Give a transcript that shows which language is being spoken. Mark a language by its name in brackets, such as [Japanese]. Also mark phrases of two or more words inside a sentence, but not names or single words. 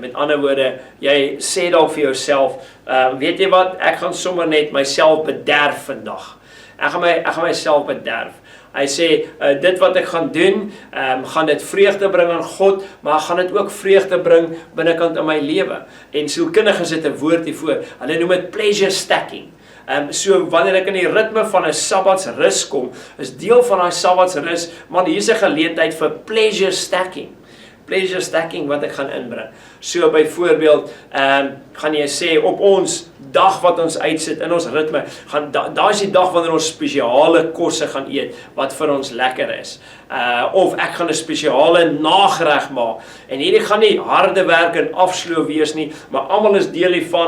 [Afrikaans] Met ander woorde, jy sê dalk vir jouself, weet jy wat, ek gaan sommer net myself bederf vandag. Ek gaan myself bederf. Hy sê, dit wat ek gaan doen, gaan dit vreugde bring aan God, maar gaan dit ook vreugde bring binnekant in my lewe. En sielkundiges het 'n woord hiervoor. Hulle noem dit [English] pleasure stacking. [Afrikaans] So wanneer ek in die ritme van 'n sabbatsrus kom, is deel van daai sabbatsrus, man, hier's 'n geleentheid vir [English] pleasure stacking. Pleasure stacking [Afrikaans] wat ek gaan inbring. So byvoorbeeld, gaan jy sê op ons dag wat ons uitsit in ons ritme, daar is die dag wanneer ons spesiale kosse gaan eet wat vir ons lekker is. Of ek gaan 'n spesiale nagereg maak. En hierdie gaan nie harde werk en afsloof wees nie, maar almal is deel hiervan.